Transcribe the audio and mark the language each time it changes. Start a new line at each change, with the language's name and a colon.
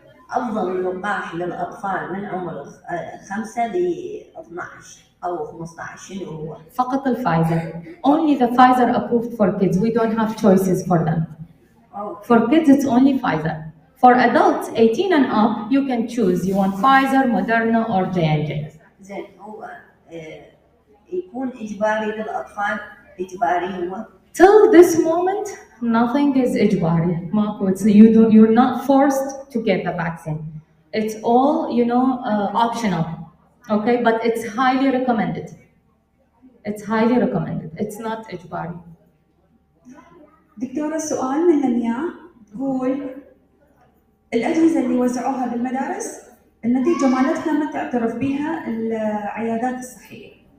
Arabic: أفضل لقاح للأطفال من عمر 5 ل 12 أو 15 شنو هو؟ فقط الفايزر.
English: Only the Pfizer approved for kids. We don't have choices for them. For kids, it's only Pfizer. For adults 18 and up, you can choose. You want Pfizer, Moderna, or J&J.
Arabic: زين هو يكون إجباري للأطفال إجباري هو؟
English: Till this moment, nothing is إجباري.
Arabic: ماكو.
English: You're not forced to get the vaccine. It's all, optional. Okay, but it's highly recommended. It's highly recommended. It's not إجباري.
Arabic: دكتورة، السؤال من لمياء تقول الأجهزة اللي وزعوها بالمدارس النتيجة مالتها ما تعترف بها العيادات الصحية.